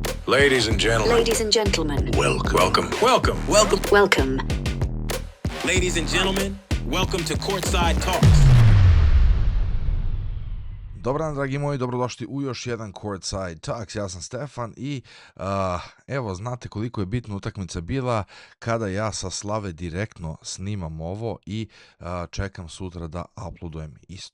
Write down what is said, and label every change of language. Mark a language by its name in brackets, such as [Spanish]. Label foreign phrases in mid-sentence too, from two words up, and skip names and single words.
[English] Ladies and gentlemen. Ladies and gentlemen. Welcome. Ladies and gentlemen, welcome to Courtside Talks. [Serbian] Dobar dan, dragi moji, dobrodošli u još jedan Courtside Talks. Ja sam Stefan i evo, znate koliko je bitna utakmica bila kada ja sa Slave direktno snimam ovo i čekam sutra da uploadujem isto.